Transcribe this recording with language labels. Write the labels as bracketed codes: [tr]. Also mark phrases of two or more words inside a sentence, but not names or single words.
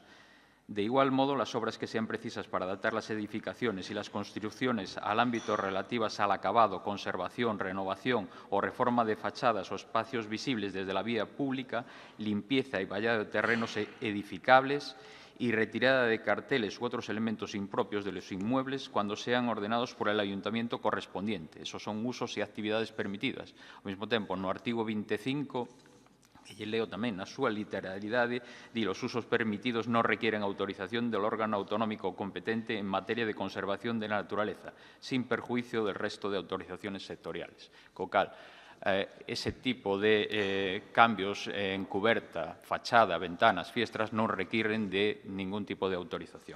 [es] De igual modo, las obras que sean precisas para adaptar las edificaciones y las construcciones al ámbito relativas al acabado, conservación, renovación o reforma de fachadas o espacios visibles desde la vía pública, limpieza y vallado de terrenos edificables y retirada de carteles u otros elementos impropios de los inmuebles cuando sean ordenados por el ayuntamiento correspondiente. Esos son usos y actividades permitidas. [gl] Ao mesmo tempo, no artigo 25, que leo tamén na súa literalidade, di [es] los usos permitidos non requieren autorización del órgano autonómico competente en materia de conservación de la naturaleza, sin perjuicio del resto de autorizaciones sectoriales. [gl] Co cal, ese tipo de cambios en cuberta, fachada, ventanas, fiestras non requiren de ningún tipo de autorización.